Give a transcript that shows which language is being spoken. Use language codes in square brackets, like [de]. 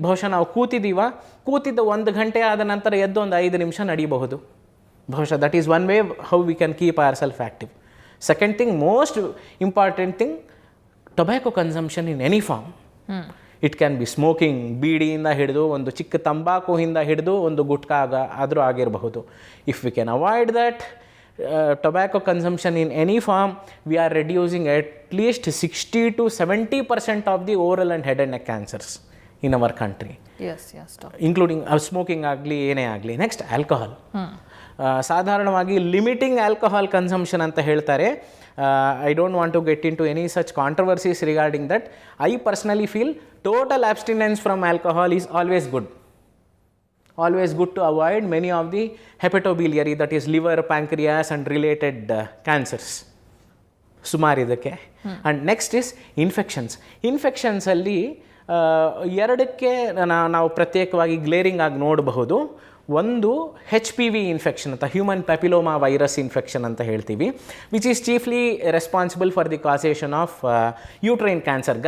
[kn] ಬಹುಶಃ ನಾವು ಕೂತಿದ್ದ 1 ಗಂಟೆ ಆದ ನಂತರ ಎದ್ದು ಒಂದು 5 ನಿಮಿಷ ನಡಿಬಹುದು. [en] ಬಹುಶಃ that is one way how we can keep our self active. Second thing, most important thing, tobacco consumption in any form. It can be smoking, [kn] ಬೀಡಿಯಿಂದ ಹಿಡಿದು ಒಂದು ಚಿಕ್ಕ ತಂಬಾಕುಯಿಂದ ಹಿಡಿದು ಒಂದು ಗುಟ್ಕಾ ಆದರೂ ಆಗಿರಬಹುದು. [en] If we can avoid that tobacco consumption in any form, we are reducing at least 60 to 70% of the oral and head and neck cancers in our country. Yes, doctor. Including smoking [kn] ಆಗಲಿ ಏನೇ ಆಗಲಿ. Next alcohol. ಸಾಧಾರಣವಾಗಿ [en] limiting alcohol consumption [kn] ಅಂತ ಹೇಳ್ತಾರೆ. [en] I don't want to get into any such controversies regarding that. I personally feel total abstinence from alcohol is always good. Always good to avoid many of the hepatobiliary, that is liver, pancreas and related cancers. [kn] ಸುಮಾರು ಇದಕ್ಕೆ. And next is ಇನ್ಫೆಕ್ಷನ್ಸಲ್ಲಿ ಎರಡಕ್ಕೆ ನಾವು ಪ್ರತ್ಯೇಕವಾಗಿ glaring ಆಗಿ ನೋಡಬಹುದು. ಒಂದು HPV infection ಅಂತ, human papilloma virus infection ಅಂತ ಹೇಳ್ತೀವಿ, [en] Which is chiefly responsible for the causation of uterine cancer.